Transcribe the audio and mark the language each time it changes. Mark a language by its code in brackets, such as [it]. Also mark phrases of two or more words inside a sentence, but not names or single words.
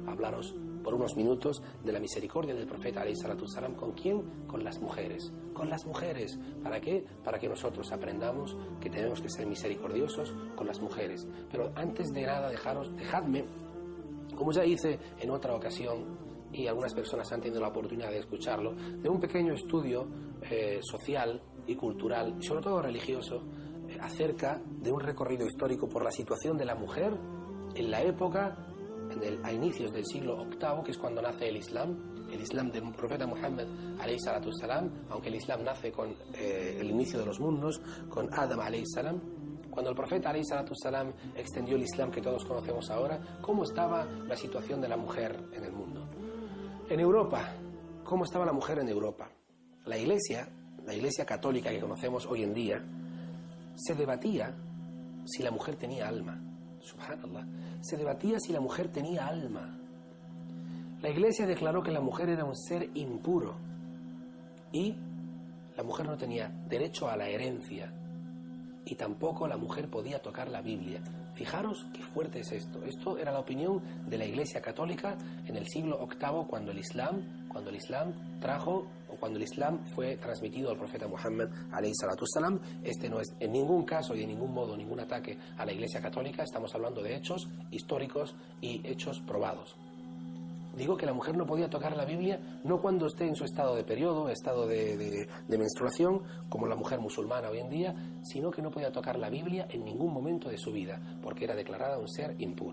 [es] fijaros por unos minutos de la misericordia del profeta [ar] عليه الصلاة والسلام. [es] ¿Con quién? Con las mujeres. Con las mujeres. ¿Para qué? Para que nosotros aprendamos que tenemos que ser misericordiosos con las mujeres. Pero antes de nada, dejadme, como ya hice en otra ocasión, y algunas personas han tenido la oportunidad de escucharlo, de un pequeño estudio social y cultural, y sobre todo religioso, acerca de un recorrido histórico por la situación de la mujer en la época, a inicios del siglo VIII, que es cuando nace el Islam del profeta Muhammad [ar] عليه الصلاة والسلام, [es] aunque el Islam nace con el inicio de los mundos, con Adam [ar] عليه السلام. [es] Cuando el profeta [ar] عليه الصلاة والسلام [es] extendió el Islam que todos conocemos ahora, ¿cómo estaba la situación de la mujer en el mundo? En Europa, ¿cómo estaba la mujer en Europa? La iglesia católica que conocemos hoy en día, se debatía si la mujer tenía alma. Subhanallah. Se debatía si la mujer tenía alma. La iglesia declaró que la mujer era un ser impuro y la mujer no tenía derecho a la herencia y tampoco la mujer podía tocar la Biblia. Fijaros qué fuerte es esto. Esto era la opinión de la Iglesia Católica en el siglo VIII, cuando el Islam fue transmitido al profeta Muhammad [ar] عليه الصلاة والسلام. [es] Este no es en ningún caso y en ningún modo ningún ataque a la Iglesia Católica. Estamos hablando de hechos históricos y hechos probados. Digo que la mujer no podía tocar la Biblia, no cuando esté en su estado de periodo, estado de menstruación, como la mujer musulmana hoy en día, sino que no podía tocar la Biblia en ningún momento de su vida, porque era declarada un ser impuro.